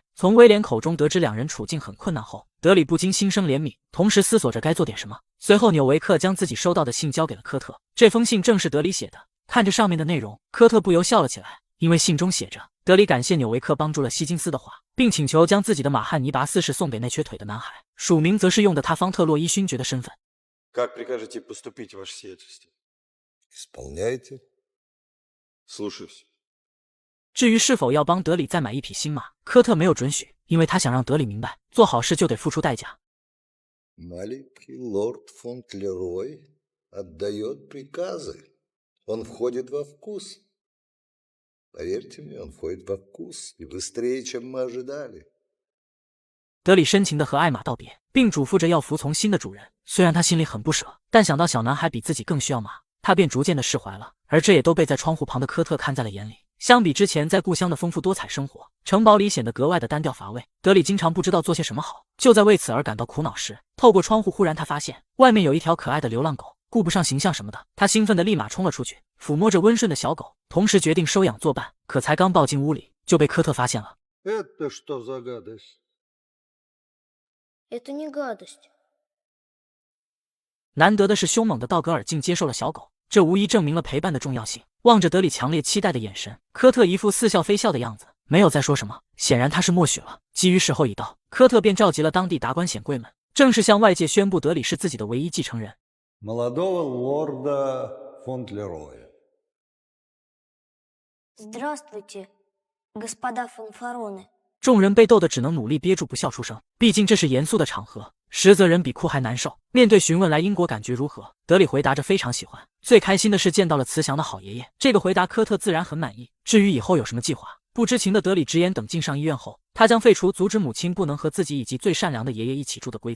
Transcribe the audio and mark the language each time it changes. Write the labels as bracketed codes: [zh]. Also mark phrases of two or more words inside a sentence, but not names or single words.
[zh] 从威廉口中得知两人处境很困难后，德里不禁心生怜悯，同时思索着该做点什么。随后纽维克将自己收到的信交给了科特，这封信正是德里写的。看着上面的内容，科特不由笑了起来，因为信中写着德里感谢纽维克帮助了希金斯的话，并请求将自己的马汉尼拔四世送给那瘸腿的男孩，署名则是用的他方特洛伊勋爵的身份。 [ru] Как прикажете поступить, ваше сиятельство? Исполняйте. Слушаюсь. [zh] 至于是否要帮德里再买一匹新马，科特没有准许，因为他想让德里明白，做好事就得付出代价。 [ru] Маленький лорд Фонтлерой отдает приказы. Он входит во вкус. Поверьте мне, он входит во вкус и быстрее, чем мы ожидали. [zh] 德里深情地和艾玛道别，并嘱咐着要服从新的主人。虽然他心里很不舍，但想到小男孩比自己更需要马，他便逐渐地释怀了。而这也都被在窗户旁的科特看在了眼里。相比之前在故乡的丰富多彩生活，城堡里显得格外的单调乏味。德里经常不知道做些什么好，就在为此而感到苦恼时，透过窗户忽然他发现外面有一条可爱的流浪狗。顾不上形象什么的，他兴奋地立马冲了出去，抚摸着温顺的小狗，同时决定收养作伴。可才刚抱进屋里，就被科特发现了。 [ru] Это что за гадость? Это не гадость. [zh] 难得的是，凶猛的道格尔竟接受了小狗，这无疑证明了陪伴的重要性。望着德里强烈期待的眼神，科特一副似笑非笑的样子，没有再说什么。显然他是默许了。基于时候已到，科特便召集了当地达官显贵们，正式向外界宣布德里是自己的唯一继承人。 [ru] Молодого лорда Фонтлероя. Здравствуйте, господа фанфароны. [zh] 众人被逗得只能努力憋住不笑出声，毕竟这是严肃的场合，实则人比哭还难受。面对询问来英国感觉如何，德里回答着非常喜欢，最开心的是见到了慈祥的好爷爷。这个回答科特自然很满意。至于以后有什么计划，不知情的德里直言，等进上医院后，他将废除阻止母亲不能和自己以及最善良的爷爷一起住的规则。